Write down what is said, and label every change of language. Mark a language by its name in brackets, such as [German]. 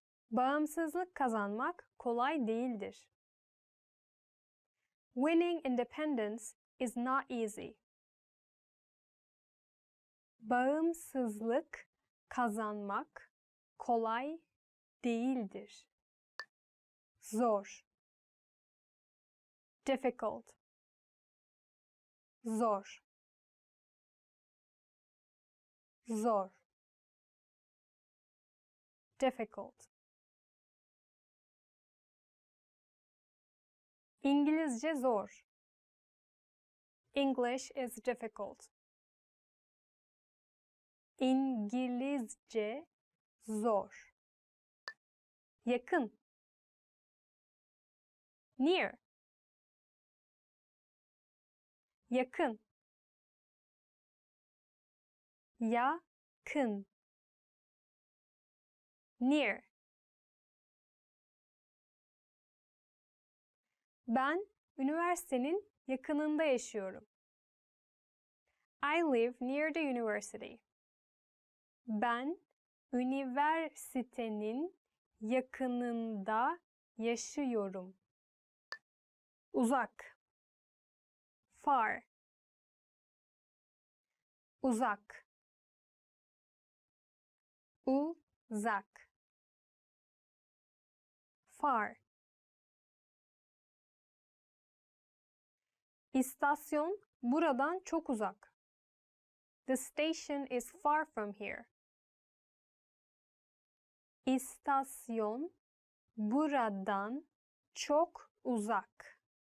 [Turkish] Bağımsızlık kazanmak kolay değildir. [English] Winning independence is not easy. [Turkish] Bağımsızlık kazanmak kolay değildir. Zor. [English] Difficult. [Turkish] Zor. Zor. [English] Difficult. [Turkish] İngilizce zor. [English] English is difficult. [Turkish] İngilizce zor. Yakın. [English] Near. [Turkish] Yakın. Yakın. [English] Near. [Turkish] Ben üniversitenin yakınında yaşıyorum. [English] I live near the university. [Turkish] Ben üniversitenin yakınında yaşıyorum. Uzak. [English] Far. [Turkish] Uzak. Uzak. [English] Far. [Turkish] İstasyon buradan çok uzak. [English] The station is far from here. [Turkish] İstasyon buradan çok uzak.